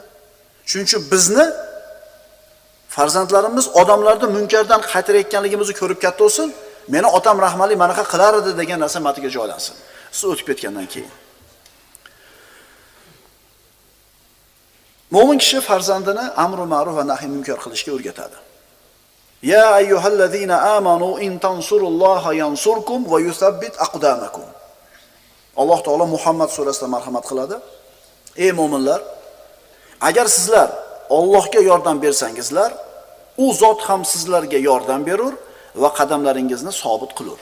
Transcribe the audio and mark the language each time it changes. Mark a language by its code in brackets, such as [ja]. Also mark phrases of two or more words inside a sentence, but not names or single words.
[uz] Shuning uchun bizni farzandlarimiz odamlarni munkardan qaytarayotganligimizni ko'rib katta bo'lsin, meni otam rahmali manaqa qilar edi degan narsa matiga joylansin. Siz o'tib ketgandan keyin. Mo'min kishi farzandini amr ma'ruf va nahy munkar qilishga o'rgatadi. [ar] يا أيها الذين آمنوا إن تنصروا الله ينصركم ويثبت أقدامكم. [uz] Alloh taolo Muhammad surasida marhamat qiladi. Ey mu'minlar, agar sizlar Allohga yordam bersangizlar, u zot ham sizlarga yordam berur va qadamlaringizni sobit qilur.